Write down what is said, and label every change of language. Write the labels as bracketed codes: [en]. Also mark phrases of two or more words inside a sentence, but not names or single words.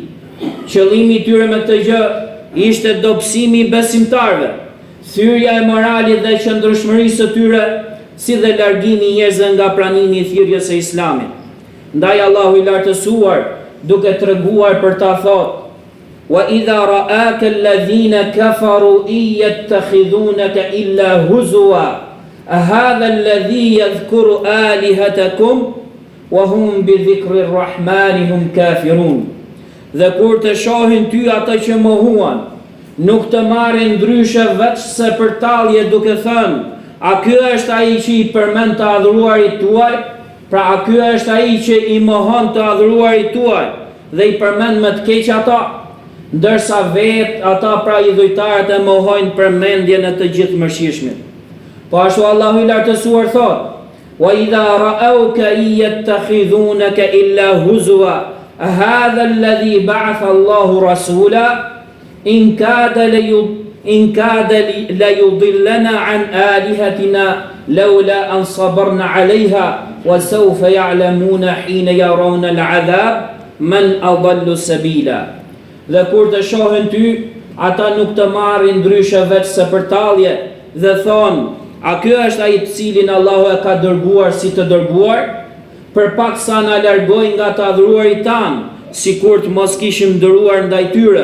[sq] Qëllimi i tyre me këtë gjë ishte dobësimi i besimtarëve, thyrja e moralit dhe qëndrueshmërisë së tyre, si dhe largimi i njerëzve nga pranimi i thirrjes së Islamit. Ndaj Allahu i lartësuar duke treguar për ta thotë: [ar] وإذا رآك الذين كفروا يتخذونك إلا هزوا هذا الذي يذكر آلهتكم وهم بذكر الرحمن هم كافرون. [sq] Dhe kur të shohin ty ata që mohuan, nuk të marrin ndryshe veç se për talje duke thënë, a ky është ai që i përmend të adhuruarit tuaj? Pra a ky është ai që i mohon të adhuruarit tuaj dhe i përmend me të keq ata? Ndërsa vetë ata pra idhujtarët e mohojnë përmendjen e të gjithë mëshirshmit. Po ashtu Allahu i lartësuar thot: [ar] "وإذا رأوك يتخذونك إلا هزوا هذا الذي بعث الله رسولا إن كاد ليضلنا عن آلهتنا لولا أن صبرنا عليها وسوف يعلمون حين يرون العذاب من أضل سبيلا." [sq] Dhe kur të shohin ty, ata nuk të marrin ndryshe veç se për talje dhe thonë, a ky është ai të cilin Allahu e ka dërguar si të dërguar? Përpaksa na largoj nga të adhuruarit tanë, sikur të mos kishim dëruar ndaj tyre.